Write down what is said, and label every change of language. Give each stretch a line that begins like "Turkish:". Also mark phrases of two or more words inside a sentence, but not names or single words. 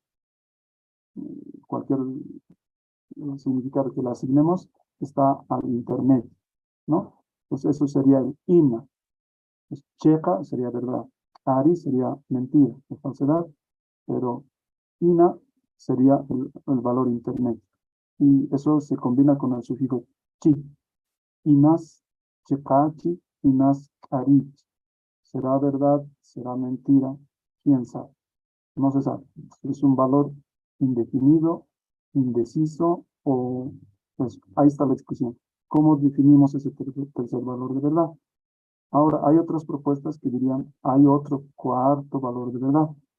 Spanish: Cualquier significado que le asignemos está al intermedio, ¿no? Entonces eso sería el ina. Pues checa sería verdad, ari sería mentira, o falsedad, pero ina sería el valor intermedio. Y eso se combina con el sufijo chi.
Aymara: Inas chekachi, inas ari.
Spanish: ¿Será verdad? ¿Será mentira? ¿Quién sabe? No se sabe. Es un valor indefinido, indeciso, o pues ahí está la discusión. ¿Cómo definimos ese tercer valor de verdad? Ahora, hay otras propuestas que dirían, hay otro cuarto valor de verdad.